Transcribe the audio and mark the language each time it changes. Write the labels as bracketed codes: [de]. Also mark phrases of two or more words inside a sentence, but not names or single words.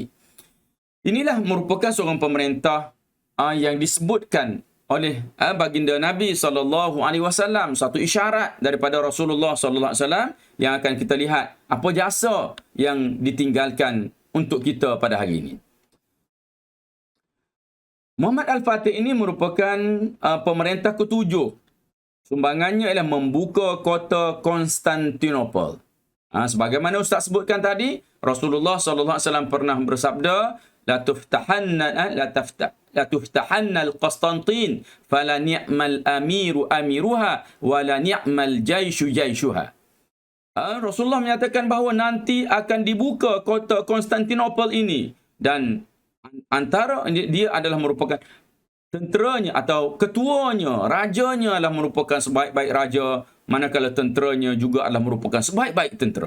[ms] Inilah merupakan seorang pemerintah yang disebutkan oleh baginda Nabi SAW, satu isyarat daripada Rasulullah SAW yang akan kita lihat apa jasa yang ditinggalkan untuk kita pada hari ini. Muhammad Al-Fatih ini merupakan pemerintah ketujuh Sumbangannya ialah membuka kota Konstantinopel. Sebagaimana Ustaz sebutkan tadi, Rasulullah SAW pernah bersabda, [ar] لتفتحن القسطنطينية فلنعم الأمير أميرها ولنعم الجيش جيشها. [ms] Rasulullah menyatakan bahawa nanti akan dibuka kota Konstantinopel ini, dan antara dia adalah merupakan tenteranya atau ketuanya, rajanya adalah merupakan sebaik-baik raja, manakala tenteranya juga adalah merupakan sebaik-baik tentera.